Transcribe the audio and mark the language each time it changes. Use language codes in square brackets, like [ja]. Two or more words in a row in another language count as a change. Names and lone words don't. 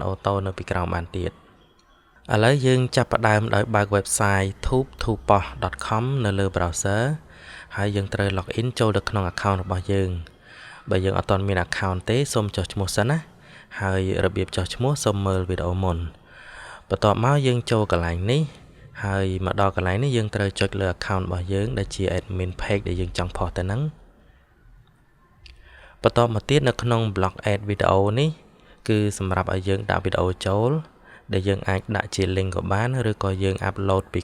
[km] auto នៅពីក្រោមបានទៀតឥឡូវយើងចាប់ផ្ដើមដោយបើក website tube2poh.com នៅលើ browser ហើយយើងត្រូវ login ចូលទៅក្នុង account របស់យើងបើយើងអត់ទាន់មាន account ទេសូមចុះឈ្មោះសិនណាហើយរបៀបចុះឈ្មោះសូមមើលវីដេអូមុនបន្ទាប់មកយើងចូលកន្លែងនេះហើយមកដល់កន្លែងនេះយើងត្រូវចុចលើ account របស់យើងដែលជា [en] admin page [km] ដែលយើងចង់ផុសទៅហ្នឹង បន្តមកទៀតនៅក្នុង [en] block add video [km] នេះគឺសម្រាប់ឲ្យយើងដាក់វីដេអូចូលដែលយើងអាចដាក់ជា link ក៏បានឬក៏យើង upload ពី